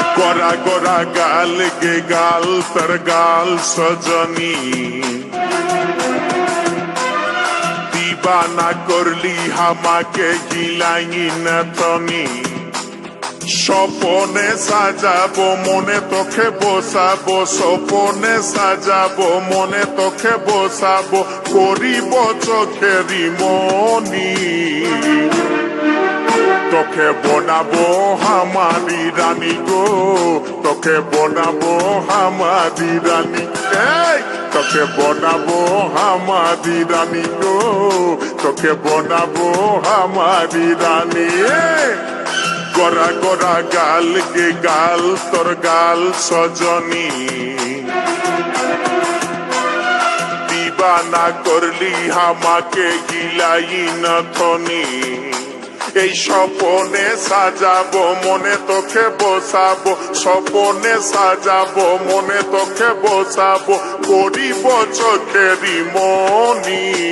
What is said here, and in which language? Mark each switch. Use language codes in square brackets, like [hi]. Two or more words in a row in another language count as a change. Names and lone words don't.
[sck] गोरा गोरा गाल के गाल तर गाल सजनी दीवाना करली हमाके गिलाई नथनी [bn] স্বপনে সাজাবো মনে তোকে বসাবো স্বপনে সাজাবো মনে তোকে বসাবো করিব চোখেরি মনি তোকে বনাবো হামারি রানী গো তোকে বনাবো হামারি রানী তোকে বনাবো হামারি রানী গো তোকে বনাবো হামারি রানী [sck] गोरा गोरा गाल के गाल तोर गाल [bn] सजनी [sck] दीवाना करली हमाके गिलाई नथनी [bn] এই স্বপনে সাজাবো মনে তোকে বসাবো স্বপনে সাজাবো মনে তোকে বসাবো করিব চোখেরি মনি